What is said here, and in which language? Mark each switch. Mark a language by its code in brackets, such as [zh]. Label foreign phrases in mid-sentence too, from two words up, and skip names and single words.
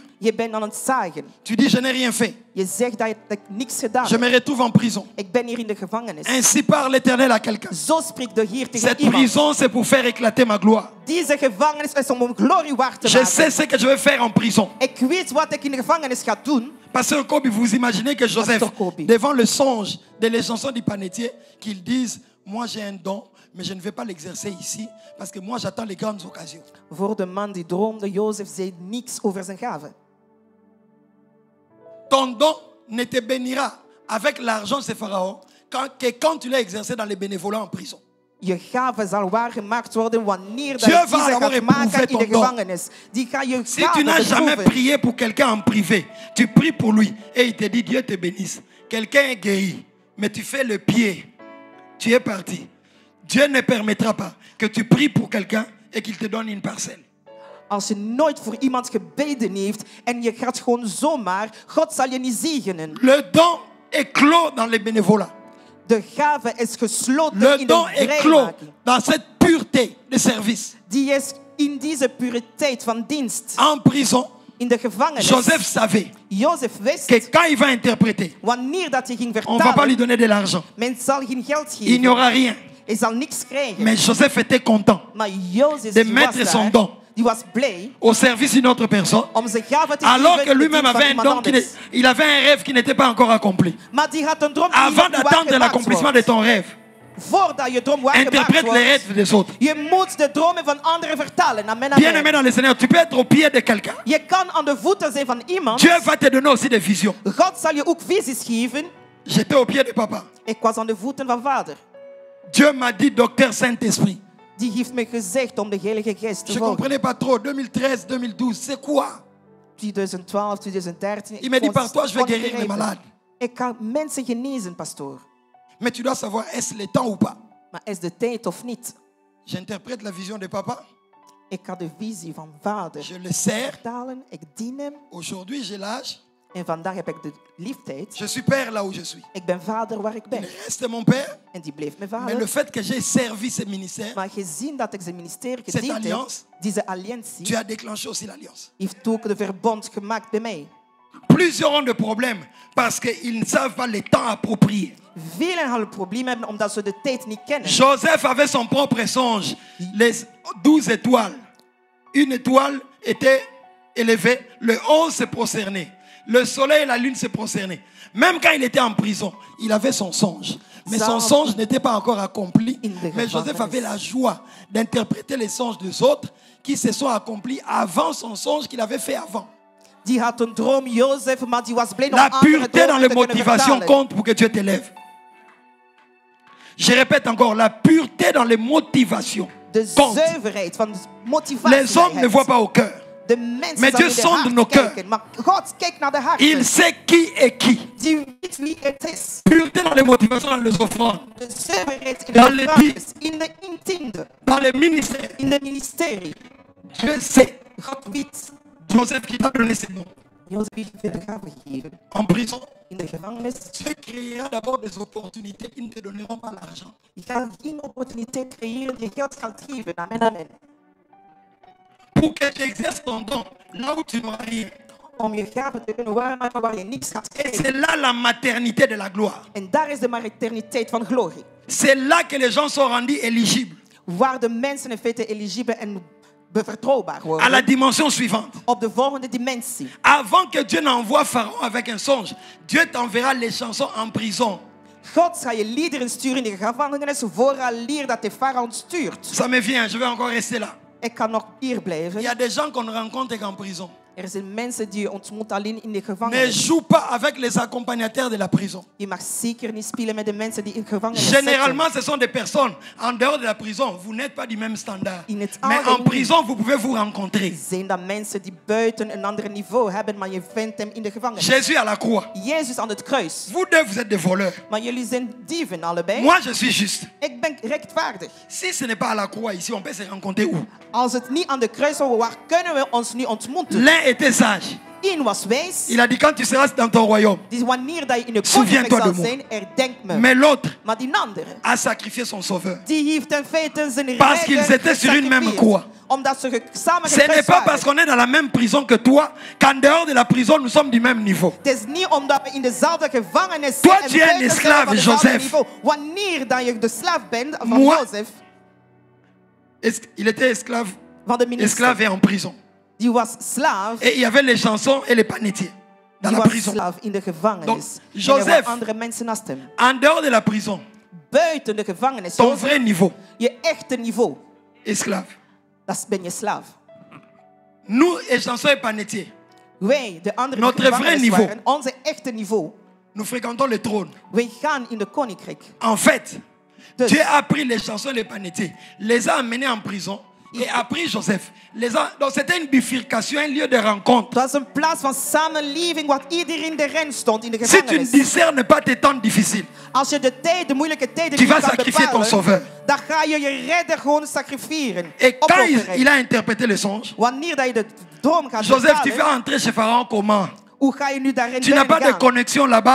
[nl] Je bent aan het zagen. [fr] Tu dis, je n'ai rien fait. [nl] Je zegt dat ik niks gedaan [fr] Je [nl] heb. [fr] me retrouve en prison. [nl] Ik ben hier in de gevangenis. [fr] Ainsi parle l'Éternel à quelqu'un. [nl] Zo spreekt de Heer tegen [fr] Cette [nl] iemand. [fr] prison, c'est pour faire éclater ma gloire. [nl] Deze gevangenis is om een glorie waar te [fr] Je sais [nl] maken. [fr] ce que je vais faire en prison. [nl] Ik weet wat ik in de gevangenis ga doen. [fr] Pasteur Kobi, vous imaginez que Joseph, Pasteur Kobi. devant le songe de chansons du panetier, qu'il dise, moi j'ai un don, mais je ne vais pas l'exercer ici, parce que moi j'attends les grandes occasions. [nl] Voor de man die droomde, Jozef zei niks over zijn gave. [fr] Ton don ne te bénira avec l'argent de Pharaon que quand tu l'as exercé dans les bénévolats en prison. [nl] Je gave zal waargemaakt worden wanneer dat [fr] Dieu [nl] je [fr] va [nl] die [fr] alors [nl] gaat maken [fr] éprouver [nl] in de [fr] ton don. [nl] gevangenis. Die ga je [fr] Si tu [nl] gave [fr] n'as jamais [nl] beproeven. [fr] prié pour quelqu'un en privé, tu pries pour lui et il te dit Dieu te bénisse. Quelqu'un est guéri, mais tu fais le pied, tu es parti. Dieu ne permettra pas que tu pries pour quelqu'un et qu'il te donne une parcelle. [nl] Als je nooit voor iemand gebeden heeft en je gaat gewoon zomaar, God zal je niet zegenen. [fr] Le don est clos dans les bénévolats. [nl] De gave is gesloten [fr] Le [nl] in [fr] don [nl] de [fr] est clos [nl] vrijmaking. [fr] dans cette pureté de service. [nl] Die is in deze puriteit van dienst. [fr] En prison, [nl] In de gevangenis. [fr] Joseph savait [nl] Jozef wist, [fr] que quand il va interpréter, [nl] wanneer dat hij ging [fr] on ne va pas lui [nl] vertalen, [fr] donner de l'argent. [nl] men zal geen geld [fr] Il n'y [nl] geven. [fr] aura rien. [nl] Hij zal niks krijgen. [fr] Mais Joseph était content [nl] Maar Jozef [fr] de [nl] die [fr] mettre [nl] was [fr] son [nl] daar, [fr] don [nl] die was blij [fr] au service d'une autre personne, [nl] om zijn gave te [fr] alors que [nl] geven in [fr] lui-même [nl] dienst van [fr] avait un [nl] iemand [fr] don, [nl] anders. [fr] il avait un rêve qui n'était pas encore accompli. [nl] Maar die had een droom die [fr] Avant [nl] nog niet [fr] d'attendre [nl] waargemaakt [fr] l'accomplissement de [nl] wordt. [fr] ton rêve, [nl] Voordat je droom waargemaakt [fr] interprète les [nl] wordt, [fr] rêves des autres. [nl] je moet de dromen van anderen vertalen. [fr] Amen, Bien-aimé amen. dans le Seigneur, tu peux être au pied de quelqu'un. [nl] Je kan aan de voeten zijn van iemand. [fr] Dieu va te donner aussi des visions. [nl] God zal je ook visies geven. [fr] J'étais au pied de papa. [nl] Ik was aan de voeten van vader. [fr] Dieu m'a dit, docteur Saint-Esprit. [nl] Die heeft me gezegd om de Heilige Geest te [fr] Je ne [nl] volgen. [fr] comprenais pas trop. 2013, 2012, c'est quoi? [nl] 2012, 2013. [fr] Il m'a dit, [nl] ik [fr] par toi, je vais [nl] kon niet [fr] guérir les [nl] begrijpen. [fr] malades. [nl] Ik kan mensen genezen, pastoor. [fr] Mais tu dois savoir, est-ce le temps ou pas? [nl] Maar is de tijd of niet? [fr] J'interprète la vision de papa. [nl] Ik ga de visie van vader [fr] Je le sers. [nl] vertalen. Ik dien hem. [fr] Aujourd'hui, j'ai l'âge. [nl] En vandaag heb ik de liefdheid. [fr] Je suis père là où je suis. [nl] Ik ben vader waar ik ben. [fr] Il reste mon père. [nl] En die bleef mijn [fr] Mais le [nl] vader. [fr] fait que j'ai servi ce ministère, [nl] Maar gezien dat ik zijn ministerie [fr] Cette [nl] gediend [fr] alliance, [nl] heb, deze [fr] tu [nl] alliantie, [fr] as déclenché aussi l'alliance. [nl] heeft ook de verbond gemaakt bij mij. [fr] Plusieurs ont de problèmes parce qu'ils ne savent pas le temps approprié. [nl] Velen hadden problemen hebben omdat ze de tijd niet kennen. [fr] Joseph avait son propre songe. Les 12 étoiles. Une étoile était élevée, le 11 se prosternait. Le soleil et la lune se prosternaient. Même quand il était en prison, il avait son songe. Mais son songe n'était pas encore accompli. Mais Joseph avait la joie d'interpréter les songes des autres qui se sont accomplis avant son songe qu'il avait fait avant. [nl] Die had een droom, Jozef, maar die was blij om [fr] La [nl] andere [fr] pureté dans [nl] dromen [fr] les [nl] te kunnen [fr] motivations [nl] vertalen. [fr] compte pour que Dieu t'élève. Je répète encore, la pureté dans les motivations [nl] De [fr] compte. [nl] zuiverheid van de motivatie. [fr] Les hommes ne voient pas au cœur. [nl] De mensen [fr] Mais [nl] zullen [fr] Dieu [nl] in de [fr] sonde nos [nl] hart [fr] cœurs. [nl] kijken. Maar God kijkt naar de [fr] Il [nl] harten. [fr] sait qui est qui. [nl] Die weet wie het is. [fr] Pureté dans les motivations, dans les offrandes, [nl] De zuiverheid in [fr] Dans [nl] de [fr] les [nl] vraagjes, in de intiende, [fr] dans les ministères. [nl] in de ministerie. [fr] Dieu sait. [nl] God weet. [fr] Joseph qui t'a donné ses noms. [nl] Jozef heeft veel gaven gegeven. [fr] En prison, [nl] In de gevangenis. [fr] Dieu créera d'abord des opportunités qui ne te donneront pas l'argent. [nl] Je gaat geen opportuniteit creëren die geld gaat geven. [fr] Amen, amen. Pour que tu exerces ton don là où tu n'auras rien. [nl] Om je gaven te kunnen waarmaken waar je niks gaat [fr] Et [nl] krijgen. [fr] c'est là la maternité de la gloire. [nl] En daar is de materniteit van glorie. [fr] C'est là que les gens sont rendus éligibles [nl] Waar de mensen in feite eligibel en vertrouwbaar [fr] à la [nl] worden. [fr] dimension suivante. [nl] Op de volgende dimensie. [fr] Avant que Dieu n'envoie Pharaon avec un songe, Dieu t'enverra les chansons en prison. [nl] God zal je liederen sturen in de gevangenis vooraleer dat de farao stuurt. [fr] Ça me vient, je vais encore rester là. [nl] Ik kan nog hier [fr] Il [nl] blijven. [fr] y a des gens qu'on ne rencontre qu'en prison. [nl] Er zijn mensen die je ontmoet alleen in de [fr] Ne [nl] gevangenis. [fr] joue pas avec les accompagnateurs de la prison. [nl] Je mag zeker niet spelen met de mensen die in de gevangenis [fr] Généralement, [nl] zitten. [fr] ce sont des personnes en dehors de la prison. Vous n'êtes pas du même standard. [nl] In het [fr] Mais en [nl] algemeen [fr] prison, vous pouvez vous rencontrer. [nl] zijn dat mensen die buiten een ander niveau hebben, maar je vindt hem in de gevangenis. [fr] Jésus à la croix. [nl] Jezus aan het kruis. [fr] Vous deux, vous êtes des voleurs. [nl] Maar jullie zijn dieven allebei. [fr] Moi, je suis juste. [nl] Ik ben rechtvaardig. [fr] Si ce n'est pas à la croix ici, on peut se rencontrer où? [nl] Als het niet aan de kruis zou, waar kunnen we ons nu ontmoeten? [fr] L'un était sage. [nl] Eén was wijs. [fr] Il a dit quand tu seras dans ton royaume. [nl] Dus wanneer dat je in de [fr] Souviens-toi [nl] koninkrijk [fr] de [nl] zal [fr] moi. [nl] zijn, herdenk me. [fr] Mais l'autre [nl] Maar die andere, [fr] a sacrifié son sauveur. [nl] die heeft in feite zijn [fr] Parce qu'ils [nl] redder [fr] étaient sur une même [nl] gesacrificeerd. [fr] croix. [nl] Omdat ze samen [fr] Ce n'est [nl] gekruist [fr] pas parce [nl] waren. [fr] qu'on est dans la même prison que toi qu'en dehors de la prison, nous sommes du même niveau. [nl] Het is niet omdat we in dezelfde gevangenis [fr] Toi, [nl] zijn en [fr] tu es un [nl] buiten zijn [fr] esclave, [nl] van dezelfde [fr] Joseph. [nl] niveau. Wanneer dat je de slaaf bent van [fr] Moi, [nl] Jozef, [fr] Il était esclave, [nl] van de minister, [fr] esclave et en prison. [nl] die was slaaf, [fr] Et il y avait les chansons et les panetiers dans [nl] die [fr] la [nl] was [fr] prison. [nl] slaaf in de gevangenis. [fr] Donc, [nl] En er [fr] Joseph, [nl] waren andere mensen naast hem. [fr] En dehors de la prison, [nl] Buiten de gevangenis, [fr] ton [nl] Jozef, [fr] vrai niveau, [nl] je echte niveau, [fr] esclave. [nl] dat ben je slaaf. [fr] Nous, et chansons et panetiers, [nl] Wij, de andere [fr] Notre vrai [nl] gevangenis [fr] niveau. [nl] waren, onze echte niveau. [fr] nous fréquentons le trône. [nl] Wij gaan in de koninkrijk. [fr] En fait, [nl] Dus [fr] Dieu a pris les chansons et les panetiers, les a amenés en prison et a pris Joseph. Donc c'était une bifurcation, un lieu de rencontre. [nl] het was een plaats van samenleving waar iedereen de ren stond in de [fr] Si tu ne [nl] gevangenis. [fr] discernes pas tes temps difficiles, [nl] Als je de moeilijke tijden [fr] tu [nl] niet [fr] vas [nl] kan [fr] sacrifier ton [nl] bepalen, [fr] sauveur. [nl] dan ga je je redder gewoon sacrifieren. [fr] Et quand [nl] Opofferen. [fr] il a interprété le songe, [nl] Wanneer dat je de droom gaat [fr] Joseph, tu [nl] bepalen, [fr] vas entrer chez Pharaon comment? [nl] hoe ga je nu daarin [fr] Tu n'as pas de [nl] gaan? [fr] connexion là-bas.